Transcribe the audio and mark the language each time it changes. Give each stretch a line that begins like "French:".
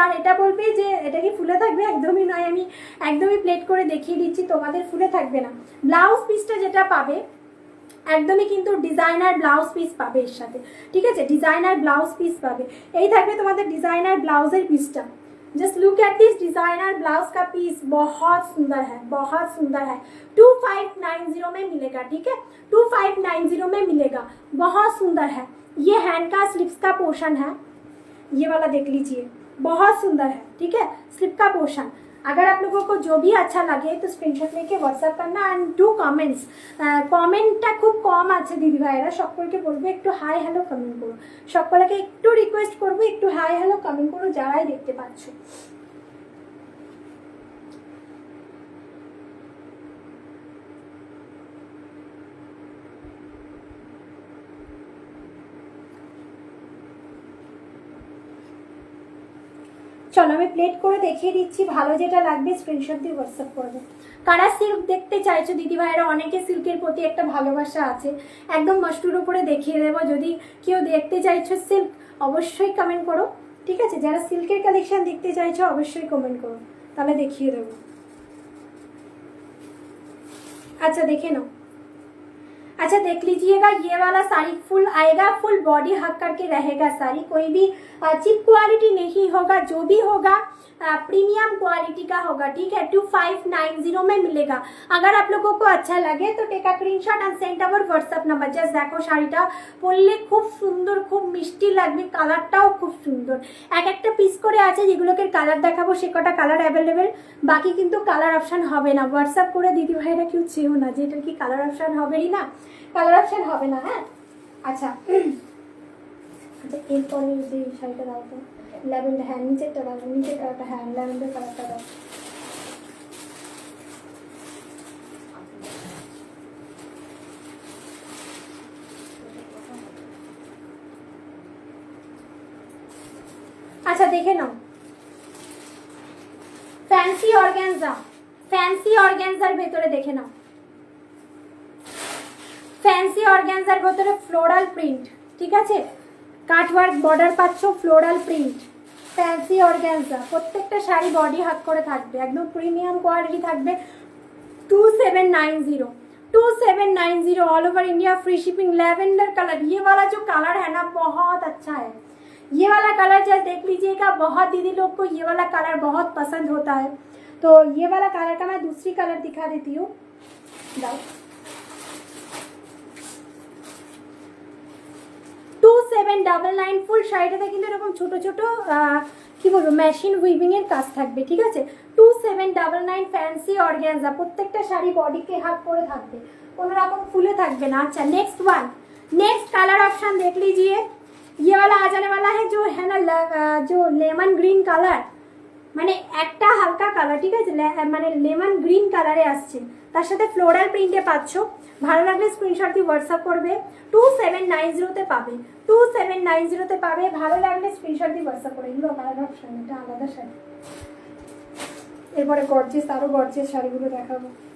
Bangla: আর এটা বলবে যে এটা কি ফুলে থাকবে, একদমই নয়, আমি একদমই প্লেট করে দেখিয়ে দিচ্ছি, তোমাদের ফুলে থাকবে না। ব্লাউজ পিসটা যেটা পাবে একদমই কিন্তু ডিজাইনার ব্লাউজ পিস পাবে এর সাথে, ঠিক আছে, ডিজাইনার ব্লাউজ পিস পাবে। এই থাকবে তোমাদের ডিজাইনার ব্লাউজের পিসটা।
Hindi: Just look at this designer blouse का पीस, बहुत सुंदर है, बहुत सुंदर है। 2590 में मिलेगा, ठीक है, 2590 में मिलेगा, बहुत सुंदर है। ये हैंड का स्लिप्स का पोर्शन है, ये वाला देख लीजिए, बहुत सुंदर है, ठीक है, स्लिप का पोर्शन। अगर आप लोगों को जो भी अच्छा लगे तो स्क्रीनशॉट लेके व्हाट्सएप करना एंड डू कमेंट्स।
Bangla: कमेंटটা খুব কম আছে দিদি ভাইরা, সকলকে বলবো একটু হাই হ্যালো কমেন্ট করো, সকলকে একটু রিকোয়েস্ট করবো একটু হাই হ্যালো কমেন্ট করো যারাই দেখতে পাচ্ছ। চলো আমি প্লেট করে দেখিয়ে দিচ্ছি, ভালো যেটা লাগবে স্ক্রিনশট দিয়ে হোয়াটসঅ্যাপ করবে। কারা সিল্ক দেখতে চাইছো দিদি ভাইয়েরা, অনেকে সিল্কের প্রতি একটা ভালোবাসা আছে, একদম মস্টুর উপরে দেখিয়ে দেবো। যদি কেউ দেখতে চাইছো সিল্ক অবশ্যই কমেন্ট করো, ঠিক আছে? যারা সিল্কের কালেকশন দেখতে চাইছো অবশ্যই কমেন্ট করো, তাহলে দেখিয়ে দেবো।
Hindi: अच्छा देखे लो, अच्छा देख लीजिएगा, ये वाला साड़ी फुल आएगा, फुल बॉडी हक करके रहेगा साड़ी, कोई भी चीप क्वालिटी नहीं होगा, जो भी होगा प्रीमियम क्वालिटी का होगा, ठीक है? 2590 में मिलेगा। अगर आप लोगों को अच्छा लगे तो take a screenshot and send our WhatsApp number. Just देखो
Bangla: শাড়িটা পরলে খুব সুন্দর, খুব মিষ্টি লাগবে, কালারটাও খুব সুন্দর। এক একটা পিস করে আছে, যেগুলোকে কালার দেখাবো সে কটা কালার অ্যাভেলেবেল, বাকি কিন্তু কালার অপশন হবে না। হোয়াটসঅ্যাপ করে দিদি ভাইরা কেউ চেয়েও না যে এটা কি কালার অপশন হবেই না, কালার অপশন হবে না। হ্যাঁ আচ্ছা আচ্ছা, এরপরে যে শাড়িটা দাও তো, ল্যাভেন্ডার, হ্যাঁ নিচেরটা দাও, নিচের কালারটা, হ্যাঁ ল্যাভেন্ডার কালারটা দাও। আচ্ছা দেখে নাও, ফ্যান্সি অর্গানজা, ফ্যান্সি অর্গানজার ভেতরে দেখে নাও, ফ্যান্সি অর্গানজার ভেতরে ফ্লোরাল প্রিন্ট, ঠিক আছে? কাটওয়ার্ক বর্ডার পাচ্ছ, ফ্লোরাল প্রিন্ট, ফ্যান্সি অর্গানজা। প্রত্যেকটা শাড়ি বডি হাত করে থাকবে, একদম প্রিমিয়াম কোয়ালিটি থাকবে।
Hindi: 2790, 2790 all over India, free shipping. Lavender colour, ये वाला जो कलर है ना बहुत अच्छा है, ये वाला कलर जस्ट देख लीजिएगा। बहुत दीदी लोग को ये वाला कलर बहुत पसंद होता है, तो ये वाला कलर का मैं दूसरी कलर दिखा देती हूँ।
Bangla: 2799 ফুল শাড়িটাতে কিন্তু এরকম ছোট ছোট কি বলবো মেশিন উইভিং এর কাজ থাকবে, ঠিক আছে? 2799 ফ্যান্সি অর্গানজা, প্রত্যেকটা শাড়ি বডিকে হাত করে থাকবে, কোনো রকম ফুলে থাকবে না।
Hindi: अच्छा next one, next colour option देख लीजिए, ये वाला आ जाने वाला है जो है ना जो लेमन ग्रीन कलर,
Bangla: মানে একটা হালকা কালার, ঠিক আছে? মানে লেমন গ্রিন কালারে আসছে, তার সাথে ফ্লোরাল প্রিন্টে পাচ্ছ। ভালো লাগলে স্ক্রিনশট দিয়ে হোয়াটসঅ্যাপ করবে। 2790 পাবে, 2790 পাবে। ভালো লাগলে স্ক্রিনশট দিয়ে হোয়াটসঅ্যাপ করে। এগুলো কালার অপশন, এটা আলাদা শাড়ি। এরপরে গর্জিয়াস, আরো গর্জিয়াস শাড়িগুলো দেখাবো।